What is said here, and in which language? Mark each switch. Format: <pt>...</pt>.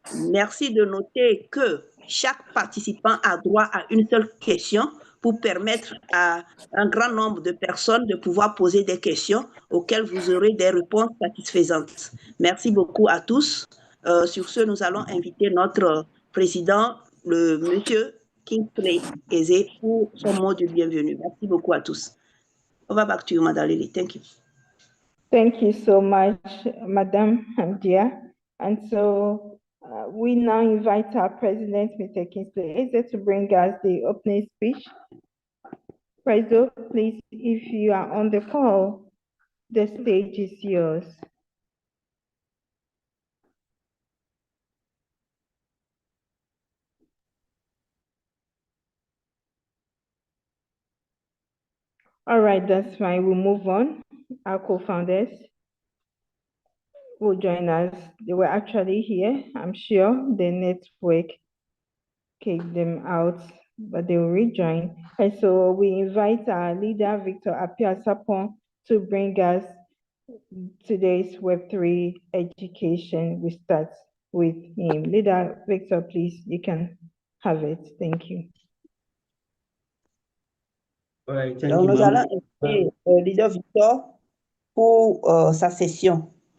<fr>Merci de noter que chaque participant a droit à une seule question pour permettre à un grand nombre de personnes de pouvoir poser des questions auxquelles vous aurez des réponses satisfaisantes. Merci beaucoup à tous. Sur ce, nous allons inviter notre président, le monsieur Kingsley Eze, pour son mot de bienvenue. Merci beaucoup à tous.</fr> <en>Over back to you, Madame Lily. Thank you. Thank you so much, Madame Hamdia. And so we now invite our president, Mr. Kingsley Eze, to bring us the opening speech. President, please, if you are on the call, the stage is yours. All right, that's fine. We'll move on. Our co-founders will join us. They were actually here. I'm sure the network kicked them out, but they will rejoin. And so we invite our leader, Victor Apia-Sapon, to bring us today's Web3 education. We start with him. Leader Victor, please, you can have it. Thank you. All right, thank</en> <fr>Donc,</fr> <en>you,</en> <fr>nous allons inviter le leader Victor pour sa session.</fr>